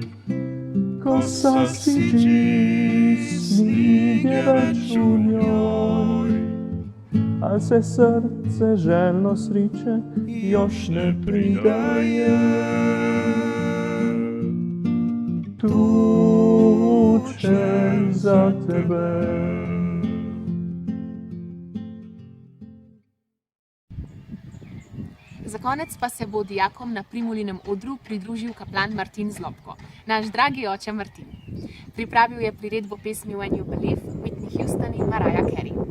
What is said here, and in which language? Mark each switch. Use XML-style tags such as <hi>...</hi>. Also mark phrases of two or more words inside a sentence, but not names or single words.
<hr>Ko sasiđi snige već u njoj, al se srce željno sriče još ne pridaje. Tuče za tebe.</hr> <sl>Za konec pa se bo dijakom na Primulinem odru pridružil kaplan Martin Zlobko, naš dragi oče Martin. Pripravil je priredbo pesmi When You Believe, Whitney Houston in Mariah Carey.</sl>